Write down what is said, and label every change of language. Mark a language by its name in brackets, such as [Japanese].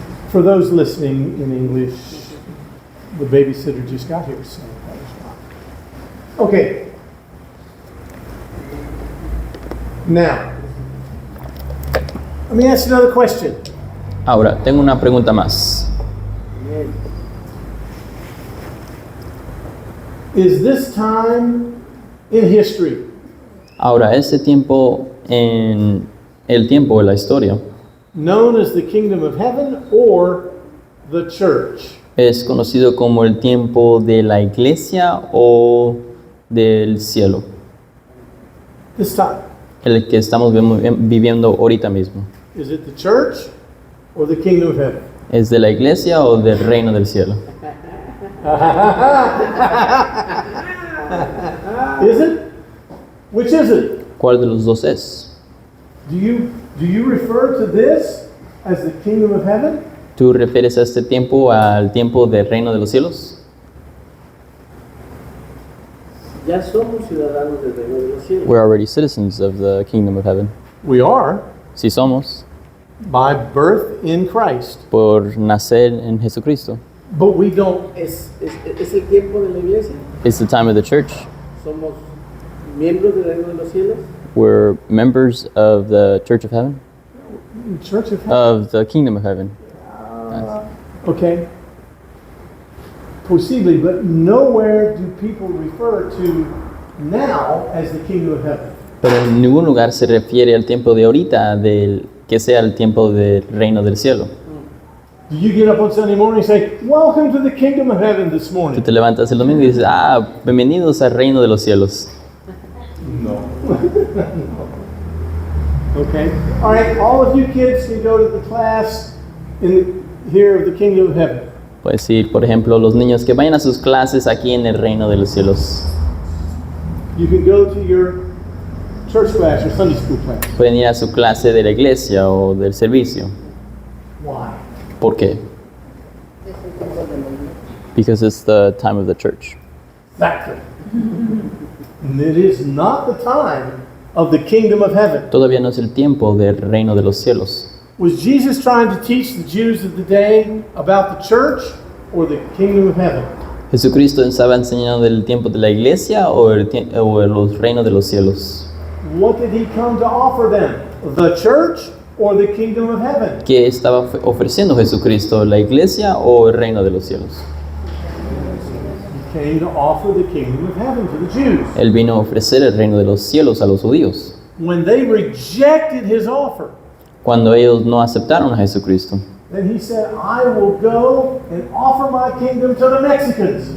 [English] For those listening in English, the babysitter just got here, so that was why. Okay. Now, let me ask another question. [Spanish] Ahora, tengo una pregunta más. Amén. [English] Is this time in history [Spanish] Ahora, este tiempo en el tiempo de la historia [English] known as the kingdom of heaven or the church? [Spanish] es conocido como el tiempo de la iglesia o del cielo, [English] This time. [Spanish] el que estamos viviendo ahorita mismo. [English] Is it the church or the kingdom of heaven? [Spanish] ¿Es de la iglesia o del reino del cielo? [English] Is it? Which is it? [Spanish] ¿Cuál de los dos es? [English] Do you refer to this as the kingdom of heaven? [Spanish] ¿Tú refieres a este tiempo al tiempo del reino de los cielos? Ya somos ciudadanos del reino de los cielos. [English] We're already citizens of the kingdom of heaven. We are, [Spanish] Sí somos, [English] by birth in Christ. [Spanish] por nacer en Jesucristo. [English] But we don't. [Spanish] Es el tiempo de la iglesia. [English] It's the time of the church. [Spanish] Somos miembros del reino de los cielos. [English] We're members of the church of heaven, Church of heaven. of the kingdom of heaven. Okay. Possibly, but nowhere do people refer to now as the kingdom of heaven. [Spanish] Pero en ningún lugar se refiere al tiempo de ahorita, del que sea el tiempo del reino del cielo. [English] Do you get up on Sunday morning and say, "Welcome to the kingdom of heaven this [Spanish] Tú [English] morning"? [Spanish] te levantas el domingo y dices, bienvenidos al reino de los cielos. [English] No. Okay. All right. All of you kids can go to the class here of the kingdom of heaven. [Spanish] Puedes decir, por ejemplo, los niños que vayan a sus clases aquí en el reino de los cielos. [English] You can go to your church class or Sunday school class. [Spanish] Pueden ir a su clase de la iglesia o del servicio. [English] Why? [Spanish] ¿Por qué? [English] Because it's the time of the church. Exactly. And it is not the time of the kingdom of heaven. [Spanish] Todavía no es el tiempo del reino de los cielos. [English] Was Jesus trying to teach the Jews of the day about the church or the kingdom of heaven? [Spanish] ¿Jesucristo estaba enseñando del tiempo de la iglesia o los reinos de los cielos? [English] What did he come to offer them? The church or the kingdom of heaven? [Spanish] ¿Qué estaba ofreciendo Jesucristo, la iglesia o el reino de los cielos? [English] He came to offer the kingdom of heaven to the Jews. [Spanish] Él vino a ofrecer el reino de los cielos a los judíos. [English] When they rejected his offer, [Spanish] Cuando ellos no aceptaron a Jesucristo, [English] then he said, I will go and offer my kingdom to the Mexicans.